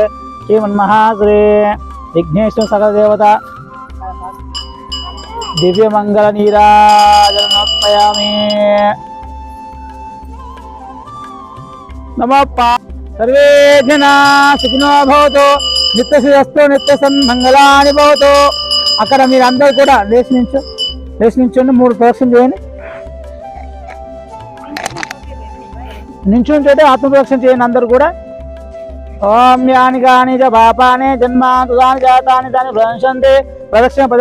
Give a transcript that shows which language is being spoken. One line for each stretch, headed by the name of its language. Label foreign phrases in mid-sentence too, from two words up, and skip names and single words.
Sanskrit: श्रीमन्महाश्री विघ्नेश्वर सकल देवता दिव्य मंगल नीराजनमर्पयामि। नमः सर्वे जना सुखिनो भवतु नित्यश्रीरस्तु नित्य सन्मंगलानि भवतु।
Telugu: అక్కడ మీరు అందరూ కూడా లేచి నించోండి 3 ప్రదక్షిణ చేయండి నించుంటే ఆత్మ ప్రదక్షిణ చేయండి అందరూ కూడా
Sanskrit: ఓం యాని గాని చ పాపాని జన్మాంతాని జాతాని తాని భ్రంశంతే ప్రదక్షిణ పదే